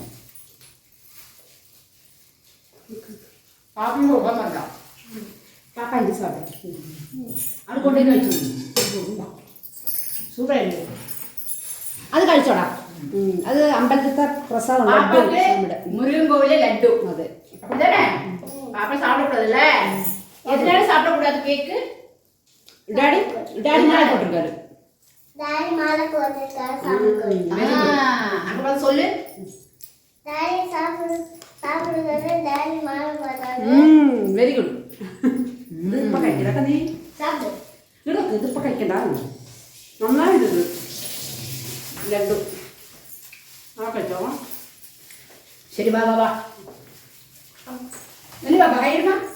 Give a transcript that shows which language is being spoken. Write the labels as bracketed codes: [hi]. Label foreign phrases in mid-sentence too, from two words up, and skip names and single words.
[ml] പാപ്പിന് കൊടുക്കാൻ പറഞ്ഞോ. പാപ്പ ഇത് സാധനം അത് കൊണ്ടുപോയി കഴിച്ചു. സൂപ്പറായിട്ട് അത് കഴിച്ചോടാ. അത് അമ്പലത്തെ പ്രസാദം മുരുകൻ കോവിലെ ലഡു. അതെ [ta] அப்படிதானே? பாப்பா சாப்பிடக்கூடாதுல்ல? எதனால சாப்பிடக்கூடாது கேக்கு? டாடி மாலை போட்டிருக்காரு. டாடி மாலை போட்டிருக்காரு, சாப்பிடுங்க. அங்க வந்து சொல்லு. டாடி சாப்பிடுறது, டாடி மாலை போட்டாரு. [en] very good. [ml] ഇതിപ്പോ കഴിക്കണ്ട നീ. [ta] சாப்பிடு. [ml] ഇതിപ്പോ കഴിക്കണ്ട. നന്നായിട്ട് ലഡു കഴിച്ചോ. ശരി വാ വാ വാ. നല്ല വാ കഴിയണ.